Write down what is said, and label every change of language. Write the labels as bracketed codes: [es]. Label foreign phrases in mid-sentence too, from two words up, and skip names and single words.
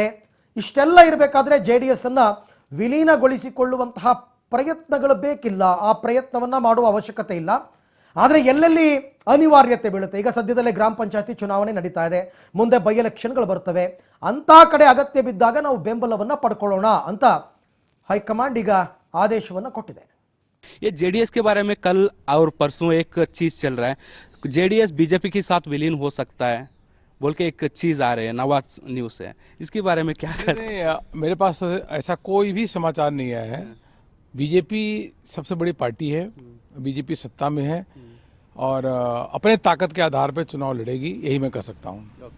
[kn] ಇಷ್ಟೆಲ್ಲ ಇರಬೇಕಾದ್ರೆ ಜೆಡಿಎಸ್ ಅನ್ನ ವಿಲೀನಗೊಳಿಸಿಕೊಳ್ಳುವಂತಹ ಪ್ರಯತ್ನಗಳು ಬೇಕಿಲ್ಲ, ಆ ಪ್ರಯತ್ನವನ್ನ ಮಾಡುವ ಅವಶ್ಯಕತೆ ಇಲ್ಲ. ಆದರೆ ಎಲ್ಲೆಲ್ಲಿ ಅನಿವಾರ್ಯತೆ ಬೀಳುತ್ತೆ, ಈಗ ಸದ್ಯದಲ್ಲೇ ಗ್ರಾಮ ಪಂಚಾಯತಿ ಚುನಾವಣೆ ನಡೀತಾ ಇದೆ, ಮುಂದೆ ಬೈ ಎಲೆಕ್ಷನ್ಗಳು ಬರ್ತವೆ, ಅಂತ ಕಡೆ ಅಗತ್ಯ ಬಿದ್ದಾಗ ನಾವು ಬೆಂಬಲವನ್ನ ಪಡ್ಕೊಳ್ಳೋಣ ಅಂತ ಹೈಕಮಾಂಡ್ ಈಗ ಆದೇಶವನ್ನು ಕೊಟ್ಟಿದೆ. [hi] ये जेडीएस के बारे में कल और परसों एक चीज चल रहा है, जेडीएस बीजेपी के साथ विलीन हो सकता है बोल के एक चीज आ रही है, नवा न्यूज है, इसके बारे में क्या कर? मेरे पास ऐसा कोई भी समाचार नहीं आया है. बीजेपी सबसे बड़ी पार्टी है, बीजेपी सत्ता में है और अपने ताकत के आधार पर चुनाव लड़ेगी, यही मैं कह सकता हूँ.